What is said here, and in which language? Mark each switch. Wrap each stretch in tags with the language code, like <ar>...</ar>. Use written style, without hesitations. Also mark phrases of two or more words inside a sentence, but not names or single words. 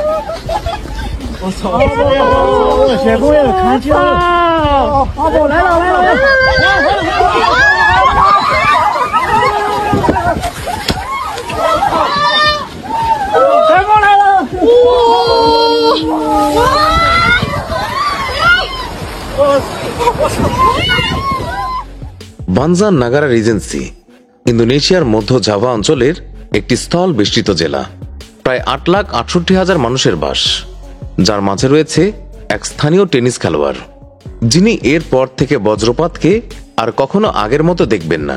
<zh>我操！雪姑爷看清了，阿宝来了！雪姑来了！</zh> <bn>বানজান নাগারা রিজেন্সি ইন্দোনেশিয়ার মধ্য জাভা অঞ্চলের একটি স্থল বেষ্টিত জেলা। প্রায় 8,68,000 মানুষের বাস, যার মাঝে রয়েছে এক স্থানীয় টেনিস খেলোয়াড়, যিনি এর পর থেকে বজ্রপাতকে আর কখনো আগের মতো দেখবেন না।</bn>